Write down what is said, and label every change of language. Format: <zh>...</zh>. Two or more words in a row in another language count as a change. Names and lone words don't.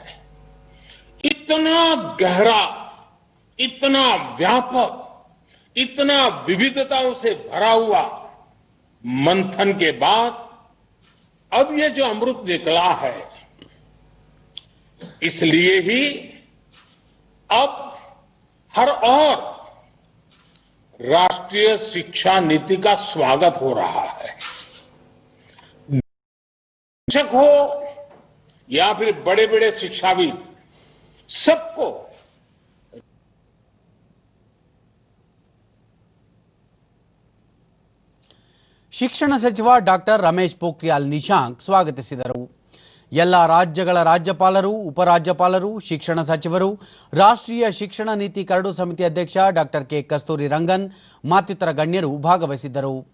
<hi>इतना गहरा, इतना व्यापक, इतना विविधताओं से भरा हुआ मंथन के बाद अब ये जो अमृत निकला है, इसलिए ही अब हर और राष्ट्रीय शिक्षा नीति का स्वागत हो रहा है. शिक्षक हो या फिर बड़े बड़े शिक्षाविद, सबको</hi> <kn>ಶಿಕ್ಷಣ ಸಚಿವ ಡಾಕ್ಟರ್ ರಮೇಶ್ ಪೋಖ್ರಿಯಾಲ್ ನಿಶಾಂಕ್ ಸ್ವಾಗತಿಸಿದರು. ಎಲ್ಲ ರಾಜ್ಯಗಳ ರಾಜ್ಯಪಾಲರು, ಉಪರಾಜ್ಯಪಾಲರು, ಶಿಕ್ಷಣ ಸಚಿವರು, ರಾಷ್ಟ್ರೀಯ ಶಿಕ್ಷಣ ನೀತಿ ಕರಡು ಸಮಿತಿ ಅಧ್ಯಕ್ಷ ಡಾಕ್ಟರ್ ಕೆ ಕಸ್ತೂರಿ ರಂಗನ್ ಮತ್ತಿತರ ಗಣ್ಯರು ಭಾಗವಹಿಸಿದ್ದರು.</kn>